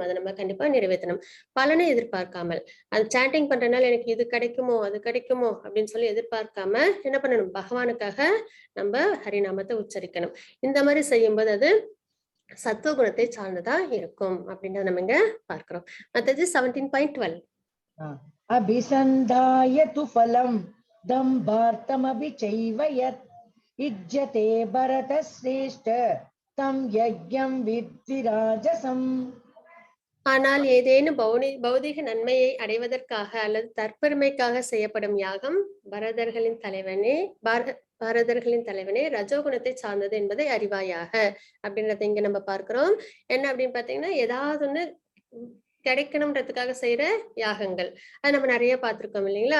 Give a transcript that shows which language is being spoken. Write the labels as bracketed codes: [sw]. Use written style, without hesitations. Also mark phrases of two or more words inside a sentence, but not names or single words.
[ta] அதை நம்ம கண்டிப்பா நிறைவேற்றணும். பலனை எதிர்பார்க்காமல். அது சாண்டிங் பண்றதுனால எனக்கு இது கிடைக்குமோ அது கிடைக்குமோ அப்படின்னு சொல்லி எதிர்பார்க்காம என்ன பண்ணணும்? பகவானுக்காக நம்ம ஹரிநாமத்தை உச்சரிக்கணும். இந்த மாதிரி செய்யும்போது அது சத்துவ குணத்தை சார்ந்ததா இருக்கும் அப்படின்றத நம்ம இங்க பார்க்கிறோம். மத்தது 17.12. [sa] अभिसन्धाय तु फलं दम्भार्थमपि चैव यत् इज्यते भरतश्रेष्ठ तं यज्ञं विद्धि राजसम्. [ta] ஆனால் ஏதேனும் பௌதிக நன்மையை அடைவதற்காக அல்லது தற்பெருமைக்காக செய்யப்படும் யாகம் பாரதர்களின் தலைவனே ரஜோகுணத்தை சார்ந்தது என்பதை அறிவாயாக அப்படின்றத இங்க நம்ம பார்க்கிறோம். என்ன அப்படின்னு பாத்தீங்கன்னா, ஏதாவது ஒண்ணு கிடைக்கணும்ன்றதுக்காக செய்யற யாகங்கள் அது நம்ம நிறைய பார்த்திருக்கோம் இல்லைங்களா?